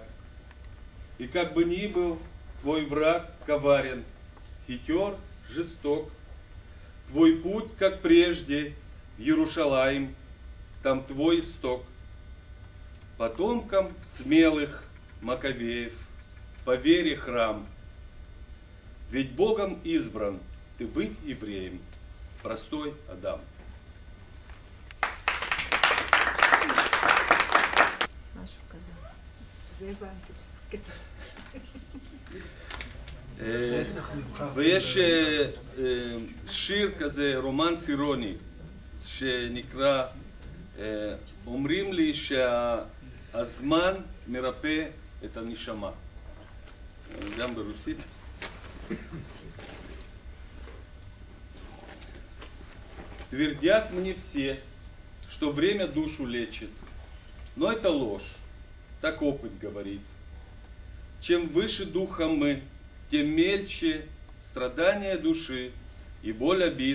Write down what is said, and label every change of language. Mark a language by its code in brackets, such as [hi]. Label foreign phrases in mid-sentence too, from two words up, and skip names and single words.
[ru] И как бы ни был твой враг коварен, хитер, жесток, твой путь, как прежде, в Иерушалаим, там твой исток. Потомкам смелых Маковеев, по вере храм. Ведь Богом избран ты быть евреем, простой Адам. [he] ויש שיר כזה, רומנס אירוני, שנקרא, אומרים לי שהזמן מרפא את הנשמה. גם ברוסית. [ru] Твердят мне все, что время душу лечит, но это ложь, так опыт говорит. Чем выше духом мы, тем мельче страдания души и боль обид.